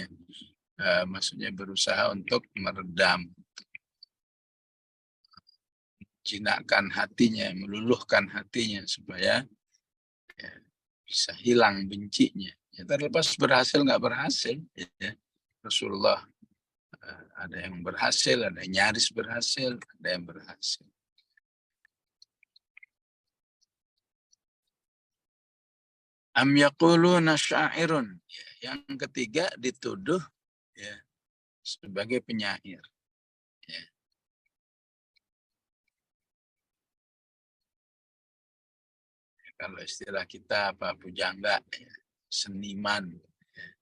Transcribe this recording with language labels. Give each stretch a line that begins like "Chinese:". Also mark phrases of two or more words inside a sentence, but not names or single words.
Indonesian: Maksudnya berusaha untuk meredam, jinakkan hatinya, meluluhkan hatinya supaya, ya, bisa hilang bencinya. Ya, terlepas berhasil nggak berhasil, ya. Rasulullah ada yang berhasil, ada yang nyaris berhasil, ada yang berhasil.
Arabic: أم يقولون شاعر.
Indonesian: Yang ketiga dituduh, ya, sebagai penyair. Ya. Kalau istilah kita apa, pujangga, ya, seniman. Ya.